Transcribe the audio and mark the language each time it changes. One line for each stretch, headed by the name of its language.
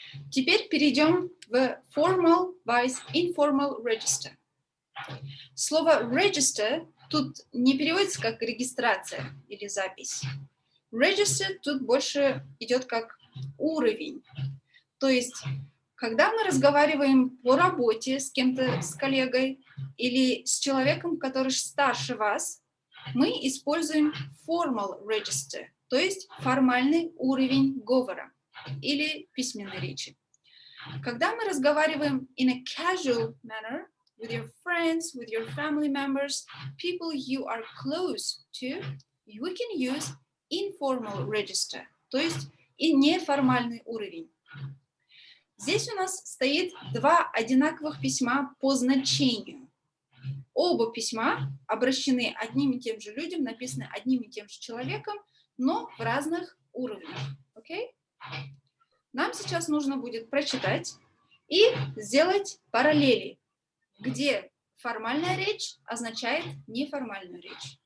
Russian: Теперь перейдем в formal vs informal register. Слово register тут не переводится как регистрация или запись. Register тут больше идет как уровень. То есть, когда мы разговариваем по работе с кем-то, с коллегой или с человеком, который старше вас, мы используем formal register, то есть формальный уровень говора или письменной речи. Когда мы разговариваем
English: in a casual manner with your friends, with your family members, people you are close to, we can use informal register,
Russian: то есть и неформальный уровень. Здесь у нас стоит 2 одинаковых письма по значению. Оба письма обращены одним и тем же людям, написаны одним и тем же человеком, но в разных уровнях.
English: Okay?
Russian: Нам сейчас нужно будет прочитать и сделать параллели, где формальная речь означает неформальную речь.